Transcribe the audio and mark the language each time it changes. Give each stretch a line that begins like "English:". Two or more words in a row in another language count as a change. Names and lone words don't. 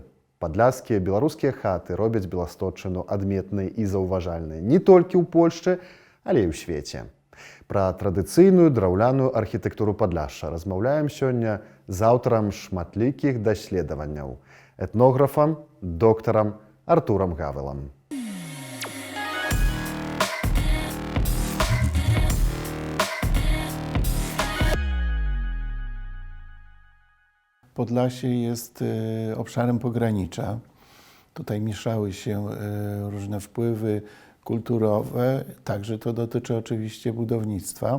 Belarusian: Падляшскія беларускія хаты робяць Беласточчыну адметнай і заўважальнай не толькі ў Польшчы, але і ў свеце. Пра традыцыйную драўляную архітэктуру Падляшша размаўляем сёння з аўтарам шматлікіх даследаванняў, этнографам, доктарам Артурам Гавелам.
Polish: Podlasie jest obszarem pogranicza. Tutaj mieszały się różne wpływy kulturowe, także to dotyczy oczywiście budownictwa.